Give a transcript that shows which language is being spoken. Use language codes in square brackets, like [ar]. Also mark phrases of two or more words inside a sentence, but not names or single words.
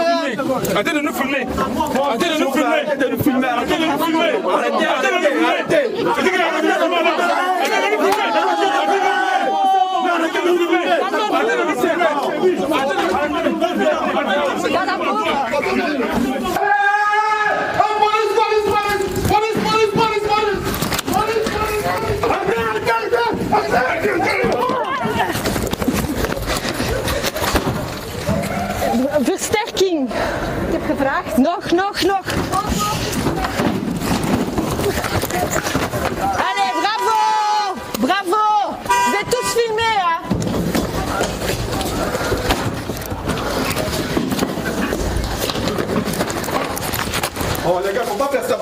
[fr] Arrêtez de nous filmer. Arrêtez de nous filmer. Arrêtez de nous filmer. Arrêtez de nous filmer. Arrêtez de nous filmer. Arrêtez. Dans la bourre. [nl] Versterking. Ik heb gevraagd. Nog. [fr] Allez, bravo. Vous êtes tous filmés, hein. Oh, les gars, faut pas faire ça.